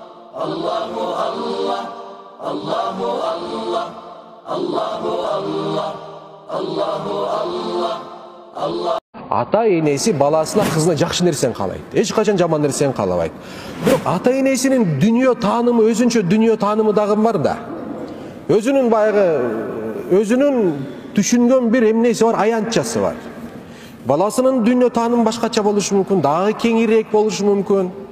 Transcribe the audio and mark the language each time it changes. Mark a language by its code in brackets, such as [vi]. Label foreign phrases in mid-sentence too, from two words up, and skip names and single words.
[ar] الله الله، الله الله، الله الله، الله الله، الله. [ky] Ата энеси баласына кызына жакшы нерсени каалайт. Эч качан жаман нерсени каалабайт. Бирок ата энесинин дүнүйө таанымы, өзүнчө дүнүйө таанымы дагы бар да. Өзүнүн баягы өзүнүн түшүнгөн бир эмнеси бар, аянтчасы бар. Баласынын дүнүйө таанымы башкача болушу мүмкүн, дагы кеңирээк болушу мүмкүн.